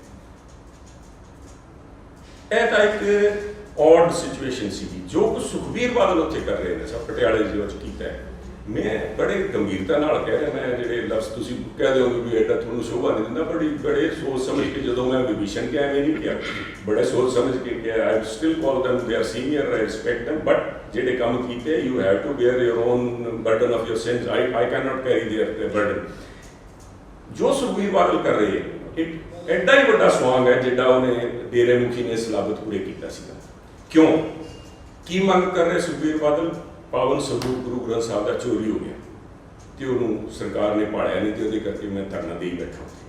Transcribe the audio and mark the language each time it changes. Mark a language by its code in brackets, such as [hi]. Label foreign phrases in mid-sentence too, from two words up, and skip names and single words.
[pa] ਇਹ ਤਾਂ ਇੱਕ [en] odd situation [pa] ਸੀਗੀ ਜੋ ਕੁ ਸੁਖਬੀਰ ਬਾਦਲ ਉੱਥੇ ਕਰ ਰਹੇ ਨੇ ਸਭ ਪਟਿਆਲੇ ਜ਼ਿਲ੍ਹੇ ਵਿੱਚ ਕੀਤਾ ਹੈ ਮੈਂ ਬੜੇ ਗੰਭੀਰਤਾ ਨਾਲ ਕਹਿ ਰਿਹਾ ਮੈਂ ਜਿਹੜੇ ਲਫ਼ਜ਼ ਤੁਸੀਂ ਕਹਿ ਦਿਓਗੇ ਵੀ ਇਹ ਤਾਂ ਤੁਹਾਨੂੰ ਸ਼ੋਭਾ ਨਹੀਂ ਦਿੰਦਾ ਬੜੇ ਸੋਚ ਸਮਝ ਕੇ ਜਦੋਂ ਮੈਂ ਵਿਭੀਸ਼ਣ ਕਿਹਾ ਐਵੇਂ ਨਹੀਂ ਕਿਹਾ ਬੜੇ ਸੋਚ ਸਮਝ ਕੇ ਕਿਹਾ [en] I still call them they are senior I respect them but [pa] ਜਿਹੜੇ ਕੰਮ ਕੀਤੇ [en] you have to bear your own burden of your sins I cannot carry their burden [pa] ਜੋ ਸੁਖਬੀਰ ਬਾਦਲ ਕਰ ਰਹੇ ਹੈ ਐਡਾ ਹੀ ਵੱਡਾ ਸਵਾਂਗ ਹੈ ਜਿੱਡਾ ਉਹਨੇ ਡੇਰੇ ਮੁਖੀ ਨੇ ਸਲਾਬਤ ਪੂਰੇ ਕੀਤਾ ਸੀਗਾ ਕਿਉਂ ਕੀ ਮੰਗ ਕਰ ਰਹੇ ਸੁਖਬੀਰ ਬਾਦਲ ਪਾਵਨ ਸਰੂਪ ਗੁਰੂ ਗ੍ਰੰਥ ਸਾਹਿਬ ਦਾ ਚੋਰੀ ਹੋ ਗਿਆ ਤੇ ਉਹਨੂੰ ਸਰਕਾਰ ਨੇ ਪਾਲਿਆ ਨਹੀਂ ਤੇ ਉਹਦੇ ਕਰਕੇ ਮੈਂ ਧਰਨਾ ਦੇ ਹੀ ਬੈਠਾ